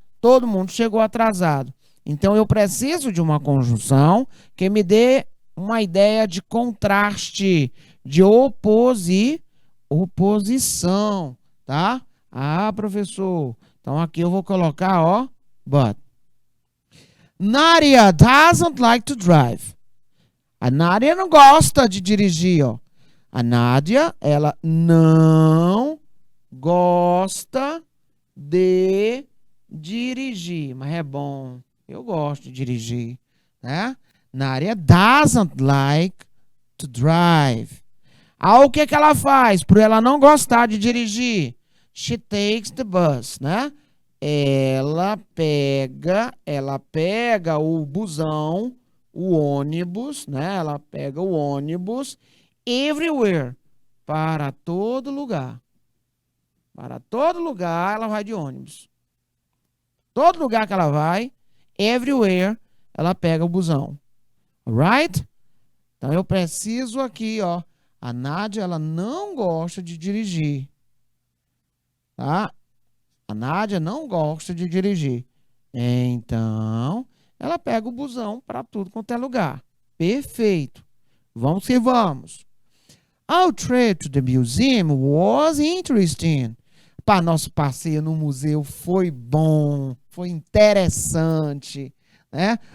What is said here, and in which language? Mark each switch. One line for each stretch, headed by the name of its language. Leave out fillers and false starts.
Portuguese: Todo mundo chegou atrasado. Então, eu preciso de uma conjunção que me dê uma ideia de contraste, de oposição, tá? Ah, professor. Então, aqui eu vou colocar, ó, but.
English: Nadia doesn't like to drive.
Portuguese: A Nádia não gosta de dirigir, ó. A Nádia, ela não gosta de dirigir, mas é bom. Eu gosto de dirigir, né?
English: Nádia doesn't like to drive.
Portuguese: Ah, o que que ela faz? Por ela não gostar de dirigir,
English: she takes the bus,
Portuguese: né? Ela pega o busão, o ônibus, né? Ela pega o ônibus everywhere, para todo lugar. Para todo lugar ela vai de ônibus. Todo lugar que ela vai, everywhere, ela pega o busão. Alright? Então eu preciso aqui, ó. A Nádia, ela não gosta de dirigir. Tá? A Nádia não gosta de dirigir. Então, ela pega o busão para tudo quanto é lugar. Perfeito. Vamos que vamos.
English: Our trip to the museum was interesting.
Portuguese: nosso passeio no museu foi bom, foi interessante, né?